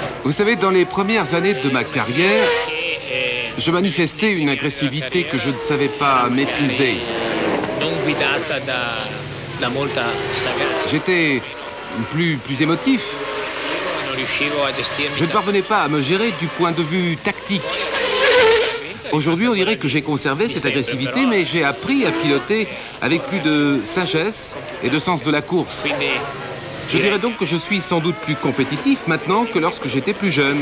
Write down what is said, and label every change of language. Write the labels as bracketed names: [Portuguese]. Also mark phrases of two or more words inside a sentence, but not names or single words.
[French] Vous savez, dans les premières années de ma carrière, je manifestais une agressivité que je ne savais pas maîtriser. [Italian] Non guidata da molta sagacia. [French] J'étais plus émotif. [Italian] Non riuscivo a gestirmi. [French] Je ne parvenais pas à me gérer du point de vue tactique. Aujourd'hui, on dirait que j'ai conservé cette agressivité, mais j'ai appris à piloter avec plus de sagesse et de sens de la course. Je dirais donc que je suis sans doute plus compétitif maintenant que lorsque j'étais plus jeune.